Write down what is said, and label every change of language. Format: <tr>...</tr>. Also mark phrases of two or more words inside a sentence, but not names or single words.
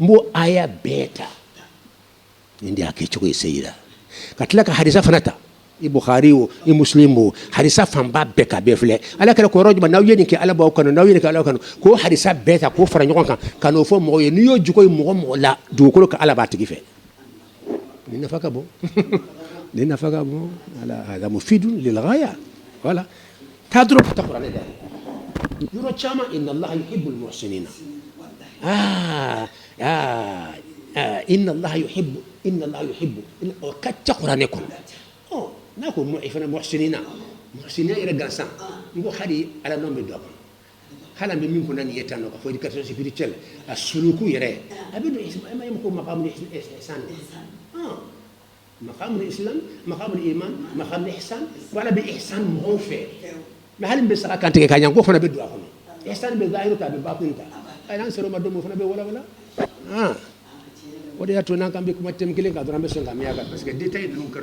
<bm>b'o aya bɛɛ ta nin de y'a kɛcogo ye seyida ka tila ka hadisa fana ta i bukhari o i muslim o hadisa fanba bɛɛ ka bɛɛ filɛ ala kɛra ko yɔrɔ jumɛn n'aw ye nin kɛ ala b'aw kanu n'aw ye nin kɛ ala kanu k'o hadisa bɛɛ ta k'o fara ɲɔgɔn kan ka n'o fɔ mɔgɔw ye n'i y'o jogo ye mɔgɔ la dugukolo ka ala b'a tigi fɛ ni nafa ka bon ni nafa ka bon ala</bm> <ar>هذا مفيد للغاية</ar> <bm>voilà taa dɔrɔn ka taa kuranɛ da yɔrɔ caman</bm> <ar>إن الله يحب المحسنين إن الله يحب</ar> <bm>o ka ca kuranɛ kɔnɔ n'a ko fana muhsinina yɛrɛ gansan n ko hali ala nɔ bɛ don a kɔnɔ hali an bɛ min kunna nin ye tan nɔ ka fɔ</bm> <fr>éducation spirituelle</fr> <bm>a suluku yɛrɛ a bɛ don ma ye ko</bm> <ar>مقام الإحسان مقام الإسلام مقام الإيمان مقام الإحسان</ar> <bm>wala bɛ ihsan mɔgɔw fɛ mais hali n bɛ saga kantigɛ ka ɲɛ ko fana bɛ don a kɔnɔ ihsan bɛ zahiru ta a bɛ batini ta a y'an sɔrɔ ma don o fana bɛ wala o de y'a to n'an k'an bɛ kuma thème kelen kan dɔrɔn an bɛ sɔn ka min a kan</bm> <fr>parce que</fr> <bm>détail ninnu kɛra</bm>